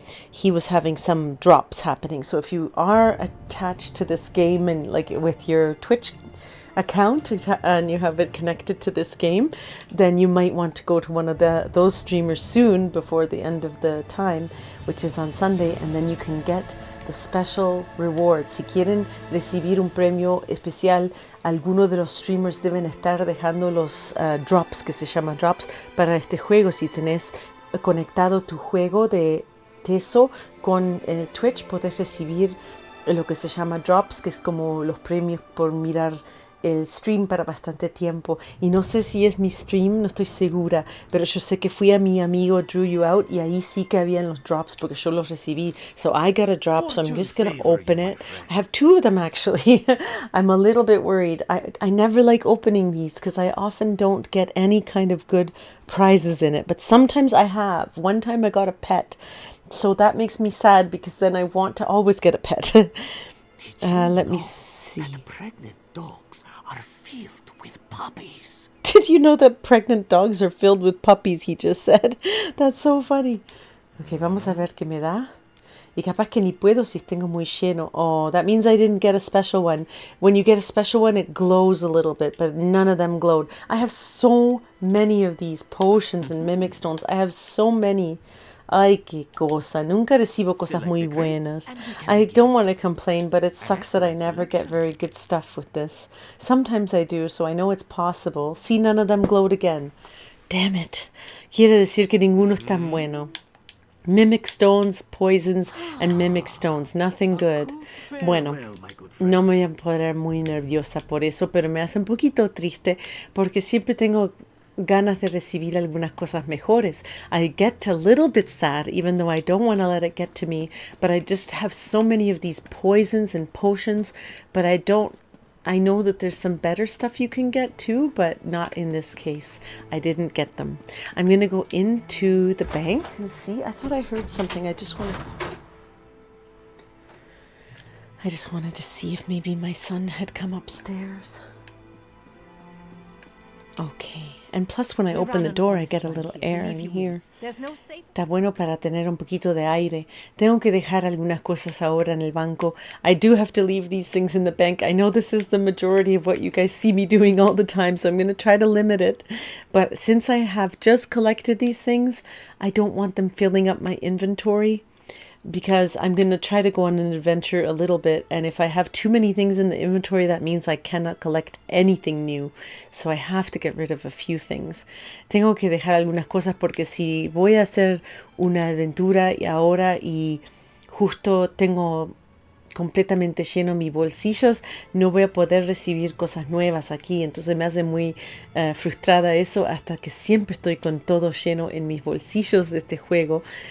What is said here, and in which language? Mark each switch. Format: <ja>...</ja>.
<en>he was having some drops happening. So if you are attached to this game and like with your Twitch account and you have it connected to this game, then you might want to go to one of those streamers soon before the end of the time, which is on Sunday, and then you can get the special reward.</en> <es>Si quieren recibir un premio especial, algunos de los streamers deben estar dejando los drops, que se llama drops, para este juego. Si tenés conectado tu juego de Teso con Twitch, puedes recibir lo que se llama drops, que es como los premios por mirar el stream para bastante tiempo. Y no sé si es mi stream, no estoy segura, pero yo sé que fui a mi amigo Drew You Out y ahí sí que habían los drops porque yo los recibí.</es> <en>So I got a drop, so I'm just going to open it. I have two of them actually. I'm a little bit worried. I never like opening these because I often don't get any kind of good prizes in it, but sometimes I have. One time I got a pet, so that makes me sad because then I want to always get a pet. Let me see. Pregnant dogs are filled with puppies. Did you know that pregnant dogs are filled with puppies? He just said. That's so funny.</en> <es>Ok, vamos a ver qué me da. Y capaz que ni puedo si tengo muy lleno.</es> <en>Oh, that means I didn't get a special one. When you get a special one, it glows a little bit, but none of them glowed. I have so many of these potions and mimic stones. I have so many.</en> <es>Ay, qué cosa. Nunca recibo cosas muy buenas.</es> <en>I don't want to complain, but it sucks that I never get very good stuff with this. Sometimes I do, so I know it's possible. See, none of them glowed again. Damn it.</en> <es>Quiere decir que ninguno es tan bueno. Mimic stones, poisons, and mimic stones.</es> <en>Nothing good.</en> <es>Bueno, no me voy a poner muy nerviosa por eso, pero me hace un poquito triste porque siempre tengo ganas de recibir algunas cosas mejores.</es> <en>I get a little bit sad, even though I don't want to let it get to me, but I just have so many of these poisons and potions, but I know that there's some better stuff you can get too, but not in this case. I didn't get them. I'm going to go into the bank and see. I thought I heard something. I just wanted to see if maybe my son had come upstairs. Okay. And plus when I open the door I get a little air in here.</en> <es>Está bueno para tener un poquito de aire. Tengo que dejar algunas cosas ahora en el banco.</es> <en>I do have to leave these things in the bank. I know this is the majority of what you guys see me doing all the time, so I'm going to try to limit it. But since I have just collected these things, I don't want them filling up my inventory, because I'm going to try to go on an adventure a little bit, and if I have too many things in the inventory, that means I cannot collect anything new. So I have to get rid of a few things.</en> <es>Tengo que dejar algunas cosas porque si voy a hacer una aventura y ahora y justo tengo completamente lleno mis bolsillos, no voy a poder recibir cosas nuevas aquí. Entonces me hace muy frustrada eso, hasta que siempre estoy con todo lleno en mis bolsillos de este juego.</es>